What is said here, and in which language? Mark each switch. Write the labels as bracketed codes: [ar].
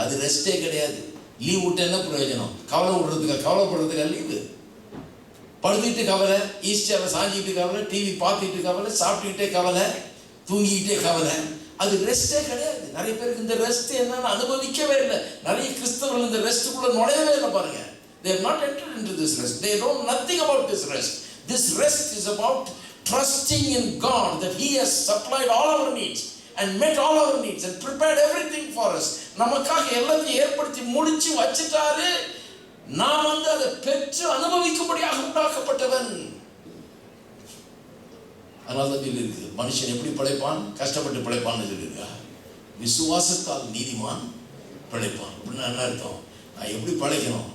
[ta] அது ரெஸ்ட்டே கிடையாது. லீவ் விட்டு என்ன பிரயோஜனம்? கவலை விடுறதுக்கா? கவலைப்படுறதுக்கா லீவு? படுத்துக்கிட்டு கவலை, ஈஸ்டரில் சாஞ்சிக்கிட்டு கவலை, டிவி பார்த்துக்கிட்டு கவலை, சாப்பிட்டுக்கிட்டே கவலை, தூங்கிக்கிட்டே கவலை. அது ரெஸ்ட்டே கிடையாது. நிறைய பேருக்கு இந்த ரெஸ்ட் என்னன்னு அனுபவிக்கவே இல்லை. நிறைய கிறிஸ்தவர்கள் இந்த ரெஸ்ட்டுக்குள்ள நுழையவே இல்லை பாருங்க. [en] They have not entered into this rest. They know nothing about this rest. This rest is about trusting in God that He has supplied all our needs and met all our needs and prepared everything for us. [ta] நமக்காக எல்லாத்தையும் ஏற்படுத்தி முடிச்சு வச்சிட்டாரு. நாம் வந்து அதை பெற்று அனுபவிக்கும்படியாக உண்டாக்கப்பட்டவன். அதனால தான் சொல்லியிருக்கு, மனுஷன் எப்படி பிழைப்பான்? கஷ்டப்பட்டு பிழைப்பான்னு சொல்லியிருக்கா. விசுவாசத்தால் நீதிமான் பிழைப்பான். அப்படின்னா என்ன அர்த்தம்? நான் எப்படி பிழைக்கணும்?